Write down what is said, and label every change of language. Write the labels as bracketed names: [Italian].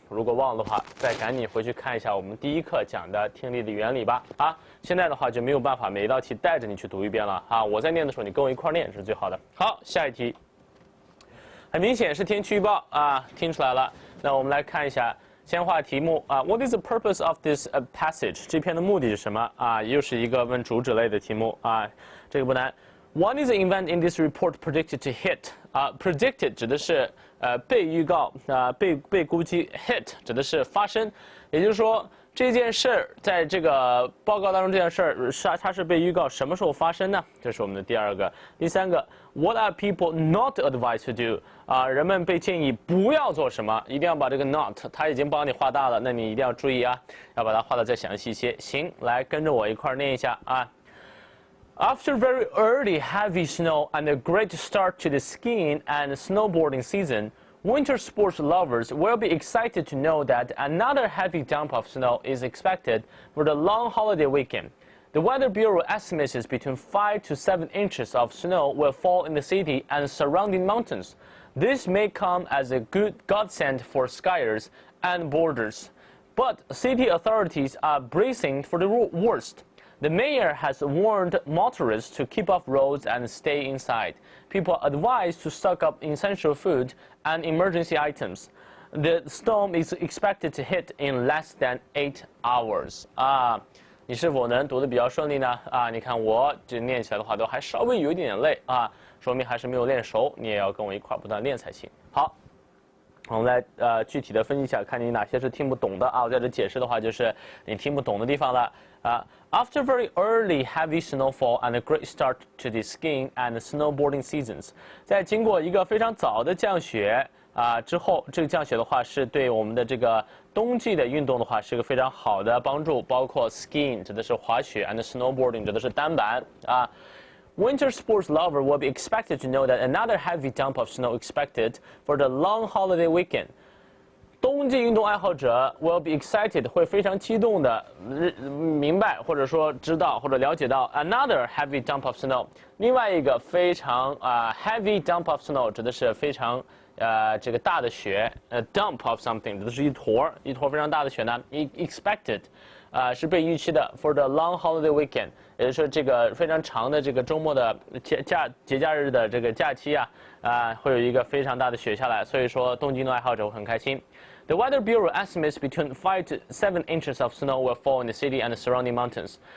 [Chinese] 如果忘了的话，再赶紧回去看一下我们第一课讲的听力的原理吧现在的话就没有办法每一道题带着你去读一遍了我在念的时候你跟我一块念是最好的。好，下一题，很明显是天气预报听出来了。那我们来看一下先画题目啊 [English] ，What is the purpose of this passage？ [Chinese] 这篇的目的是什么啊？又是一个问主旨类的题目啊，这个不难。 [English] What is the event in this report predicted to hit？ [Chinese] 啊 ，predicted 指的是被预告啊，被估计 hit 指的是发生，也就是说这件事儿在这个报告当中，这件事儿它是被预告什么时候发生呢？这是我们的第二个。第三个 [English] ，What are people not advised to do？ [Chinese] 啊，人们被建议不要做什么，一定要把这个 not， 他已经帮你画大了，那你一定要注意啊，要把它画得再详细一些。行，来跟着我一块儿念一下啊。 [English] After very early heavy snow and a great start to the skiing and snowboarding season, winter sports lovers will be excited to know that another heavy dump of snow is expected for the long holiday weekend. The Weather Bureau estimates between 5 to 7 inches of snow will fall in the city and surrounding mountains. This may come as a good godsend for skiers and boarders. But city authorities are bracing for the worst. The mayor has warned motorists to keep off roads and stay inside. People are advised to stock up essential food and emergency items. The storm is expected to hit in less than 8 hours. [Chinese] 啊，你是否能读得比较顺利呢？啊，你看我这念起来的话都还稍微有一点累啊，说明还是没有练熟，你也要跟我一块不断练才行。好。我们来具体的分析一下，看你哪些是听不懂的啊。我在这解释的话，就是你听不懂的地方了啊。 [English] After very early heavy snowfall and a great start to the skiing and snowboarding seasons， [Chinese] 在经过一个非常早的降雪啊之后，这个降雪的话是对我们的这个冬季的运动的话是一个非常好的帮助，包括 skiing 指的是滑雪 and snowboarding 指的是单板啊。 [English] Winter sports lover will be expected to know that another heavy dump of snow expected for the long holiday weekend. [Chinese] 冬季运动爱好者 [English] will be excited [Chinese] 会非常激动的明白或者说知道或者了解到 [English] another heavy dump of snow [Chinese] 另外一个非常 [English] heavy dump of snow [Chinese] 指的是非常这个大的雪 [English] dump of something [Chinese] 指的是一坨非常大的雪呢 expected 是被预期的 [English] for the long holiday weekend [Chinese] 也就是说这个非常长的这个周末的节假日的这个假期会有一个非常大的雪下来，所以说冬季运动爱好者会很开心。 [English] The Weather Bureau estimates between 5 to 7 inches of snow will fall in the city and the surrounding mountains.